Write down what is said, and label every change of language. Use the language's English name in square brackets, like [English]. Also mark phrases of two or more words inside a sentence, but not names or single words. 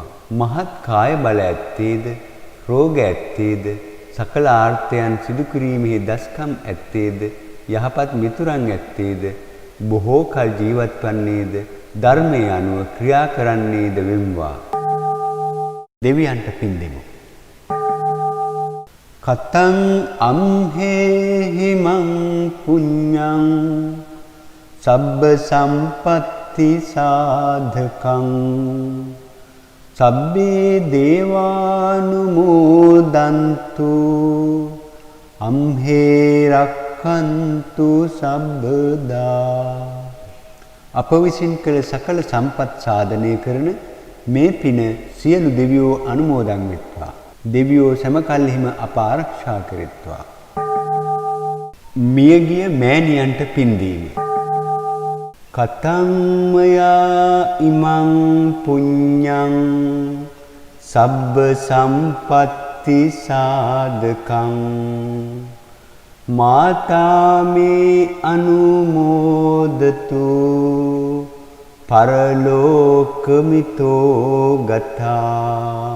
[Sinhala] මහත් කාය බල ඇත්තේද රෝග ඇත්තේද සකල ආර්ථයන් සිදු කිරීමෙහි දස්කම් ඇත්තේද යහපත් මිතුරන් ඇත්තේද බොහෝ කල් ජීවත් වන්නේද ධර්මයේ අනුව ක්‍රියා කරන්නේද වෙම්වා. දෙවියන්ට පින් දෙමු. [Pali] කතං අම්හෙහිමං පුඤ්ඤං සබ්බ සම්පත්ති සාධකං සබ්බේ දේවානුමෝදන්තු අම්හේ රක්ඛන්තු සබ්බදා. [Sinhala] අප විසින් කළ සකල සම්පත් සාධනය කරන මේ පින සියලු දෙවියෝ අනුමෝදන් වෙත්වා. දෙවියෝ සමකල්හිම අප ආරක්ෂා කෙරෙත්වා. මියගිය මෑණියන්ට පින් දීම. [Pali] කතං මයා ඉමං පුඤ්ඤං සබ්බ සම්පත්ති සාධකං මාතා මේ අනුමෝදතු පරලෝකමිතෝ ගතා.